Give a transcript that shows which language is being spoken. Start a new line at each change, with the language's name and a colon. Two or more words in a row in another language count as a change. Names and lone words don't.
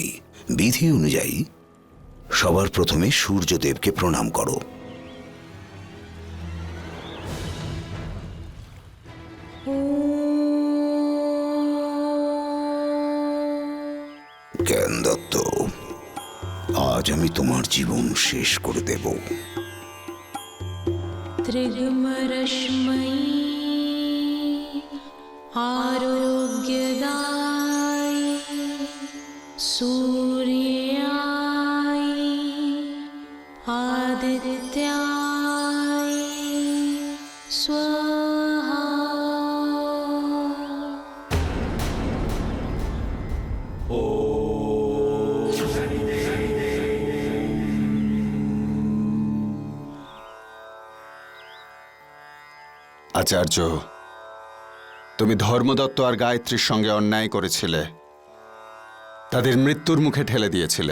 Bangla: বিধি অনুযায়ী সবার প্রথমে সূর্যদেবকে প্রণাম করো। জ্ঞানদত্ত, আজ আমি তোমার জীবন শেষ করে দেব।
Sanskrit: त्रिगुमरश्मयी आरोग्यदाय सूर्याय आदित्याय स्वाहा।
Bangla: আচার্য, তুমি ধর্মদত্ত আর গায়ত্রীর সঙ্গে অন্যায় করেছিলে, তাদের মৃত্যুর মুখে ঠেলে দিয়েছিলে।